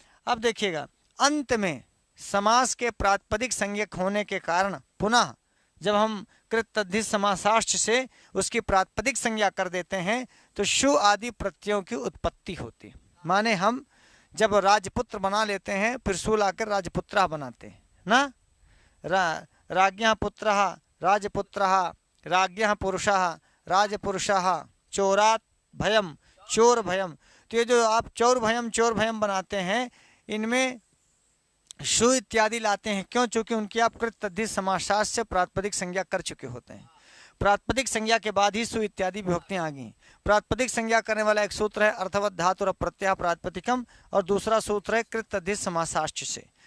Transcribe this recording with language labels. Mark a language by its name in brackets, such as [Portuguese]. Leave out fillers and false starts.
[Hindi] अब देखिएगा, अंत में समास के प्रातिपदिक संज्ञक होने के कारण पुनः जब हम [Sanskrit] कृत तद्धित समासाश्च [Hindi] से उसकी प्रातिपदिक संज्ञा कर देते हैं तो शु आदि प्रत्ययों की उत्पत्ति होती। माने हम जब राजपुत्र बना लेते हैं फिर शु लाकर राजपुत्रा बनाते हैं ना। [Sanskrit] राज्ञः पुत्रः राजपुत्रः, राज्ञः पुरुषः राजपुरुषः, चोरात् भयम चोर भयम। [Hindi] तो ये जो आप चोर भयम बनाते हैं, इनमें शु इत्यादि लाते हैं। क्यों? चूंकि उनकी आप [Sanskrit] कृत तद्धित समासाश्च [Hindi] से प्रातिपदिक संज्ञा कर चुके होते हैं। प्रातिपदिक संज्ञा के बाद ही सु इत्यादि विभक्तियां आ गई। प्रातिपदिक संज्ञा करने वाला एक सूत्र है [Sanskrit] अर्थवत धातु और प्रत्यय प्रातिपदिकम, [Hindi] और दूसरा सूत्र है [Sanskrit] कृत तद्धित समासाश्च [Hindi] से।